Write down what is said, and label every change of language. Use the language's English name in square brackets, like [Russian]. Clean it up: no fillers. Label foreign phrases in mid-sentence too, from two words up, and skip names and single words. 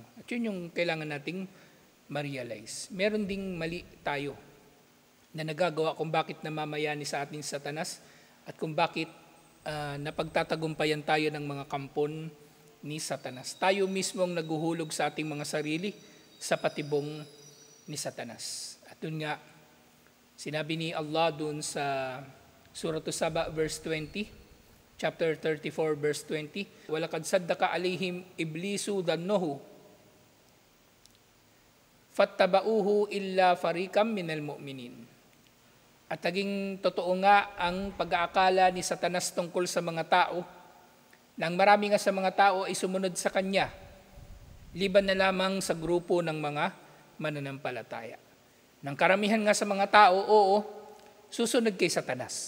[Filipino] At yun yung kailangan nating ma-realize. Meron ding mali tayo na nagagawa kung bakit namamayani sa ating Satanas at kung bakit napagtatagumpayan tayo ng mga kampon ni Satanas. Tayo mismong naguhulog sa ating mga sarili sa patibong ni Satanas. At dun nga, sinabi ni Allah dun sa Surah As-Saba verse 20, chapter 34 verse 20, [Arabic] "وَلَقَدْ صَدَّقَ عَلَيْهِمْ إِبْلِيسُ ظَنَّهُ فَاتَّبَعُوهُ إِلَّا فَرِيقًا مِّنَ الْمُؤْمِنِينَ." [Filipino] At naging totoo nga ang pag-aakala ni Satanas tungkol sa mga tao, nang marami nga sa mga tao ay sumunod sa kanya, liban na lamang sa grupo ng mga mananampalataya. Nang karamihan nga sa mga tao, oo, susunod kay Satanas.